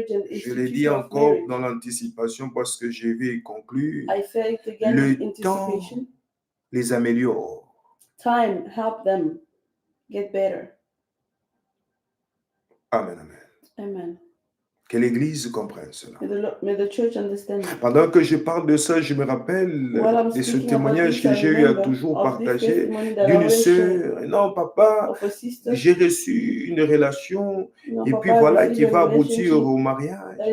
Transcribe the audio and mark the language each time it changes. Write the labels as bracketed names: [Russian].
[French] Je l'ai dit encore dans l'anticipation parce que je vais conclure. Le temps les améliore. [English] Time help them get better. [French] Amen, amen. Amen. Que l'Église comprenne cela. [English] May the church understand that. [French] Pendant que je parle de ça, je me rappelle de ce témoignage que j'ai eu à toujours partager d'une sœur. Non, papa, j'ai reçu une relation et puis voilà qui va aboutir au mariage.